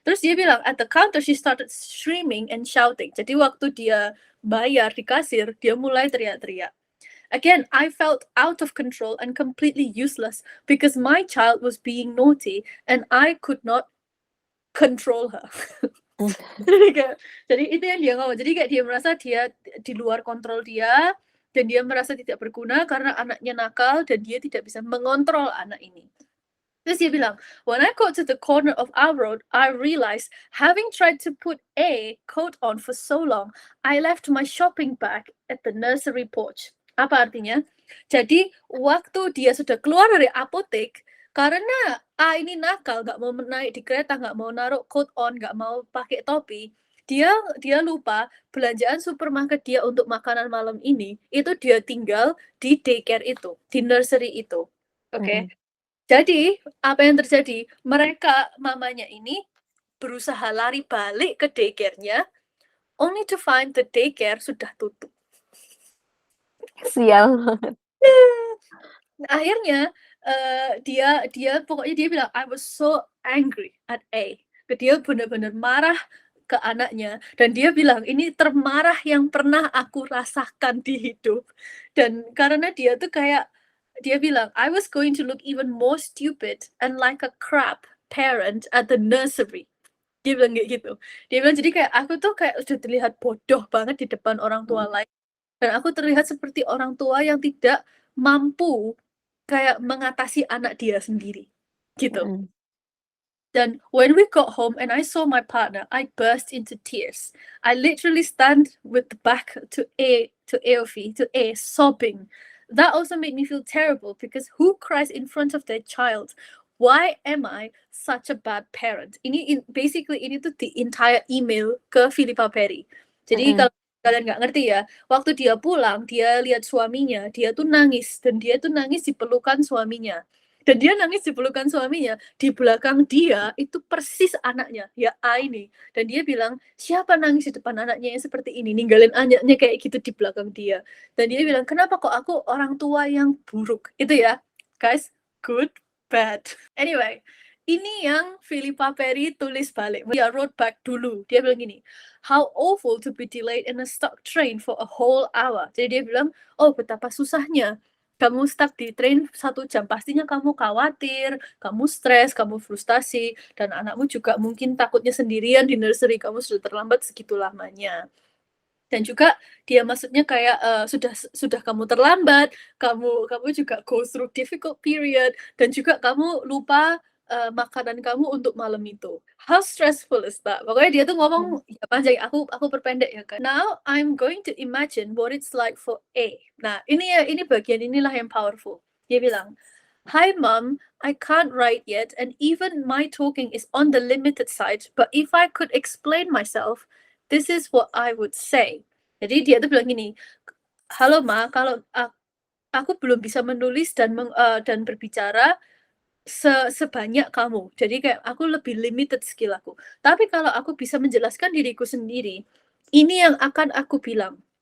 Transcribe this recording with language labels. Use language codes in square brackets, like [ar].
[id] Terus dia bilang [en] at the counter she started screaming and shouting. [id] Jadi waktu dia bayar di kasir, dia mulai teriak-teriak. [en] Again, I felt out of control and completely useless because my child was being naughty and I could not control her. [id] Jadi itu yang dia ngomong. Jadi kayak dia merasa dia di luar kontrol dia dan dia merasa tidak berguna karena anaknya nakal dan dia tidak bisa mengontrol anak ini. Terus dia bilang, [en] when I got to the corner of our road, I realized having tried to put a coat on for so long, I left my shopping bag at the nursery porch. [id] Apa artinya? Jadi waktu dia sudah keluar dari apotek, karena ini nakal, nggak mau naik di kereta, nggak mau naruh coat on, nggak mau pakai topi, dia lupa belanjaan supermarket dia untuk makanan malam ini, itu dia tinggal di daycare itu, di nursery itu. Oke. Jadi, apa yang terjadi? Mereka, mamanya ini, berusaha lari balik ke daycare-nya, [en] only to find the daycare [id] sudah tutup. Sial banget. Akhirnya, dia pokoknya dia bilang, [en] I was so angry at A. [id] Dia benar-benar marah ke anaknya. Dan dia bilang, ini termarah yang pernah aku rasakan di hidup. Dan karena dia tuh kayak, dia bilang, [en] I was going to look even more stupid and like a crap parent at the nursery. [id] Dia bilang kayak gitu. Dia bilang, jadi kayak aku tuh kayak udah terlihat bodoh banget di depan orang tua lain. Dan aku terlihat seperti orang tua yang tidak mampu kayak mengatasi anak dia sendiri. Gitu. [en] Then when we got home and I saw my partner, I burst into tears. I literally stand with the back to A, sobbing. That also made me feel terrible because who cries in front of their child? Why am I such a bad parent? Basically [id] ini tuh [en] the entire email ke Philippa Perry. [id] Jadi kalau kalian nggak ngerti ya, waktu dia pulang, dia lihat suaminya, dia tuh nangis dan dia tuh nangis di pelukan suaminya. Dan dia nangis di pelukan suaminya. Di belakang dia itu persis anaknya, ya Aini. Dan dia bilang, siapa nangis di depan anaknya yang seperti ini? Ninggalin anaknya kayak gitu di belakang dia. Dan dia bilang, kenapa kok aku orang tua yang buruk? Itu ya, guys, good, bad. Anyway, ini yang Philippa Perry tulis balik. Dia [en] wrote back [id] dulu. Dia bilang gini, [en] how awful to be delayed in a stuck train for a whole hour. [id] Jadi dia bilang, oh betapa susahnya kamu stuck di train 1 jam, pastinya kamu khawatir, kamu stres, kamu frustasi, dan anakmu juga mungkin takutnya sendirian di nursery, kamu sudah terlambat segitu lamanya. Dan juga dia maksudnya kayak sudah kamu terlambat, kamu juga [en] go through difficult period, [id] dan juga kamu lupa makanan kamu untuk malam itu. [en] How stressful is that? [id] Pokoknya dia tuh ngomong ya panjang, aku perpendek ya kan. [en] Now I'm going to imagine what it's like for A. [id] Nah, ini bagian inilah yang powerful. Dia bilang, [en] "Hi mom, I can't write yet and even my talking is on the limited side, but if I could explain myself, this is what I would say." [id] Jadi dia tuh bilang gini, "Halo Ma, kalau aku belum bisa menulis dan berbicara sebanyak kamu. Jadi kayak aku lebih limited skill aku. Tapi kalau aku bisa menjelaskan diriku sendiri, ini yang akan aku bilang.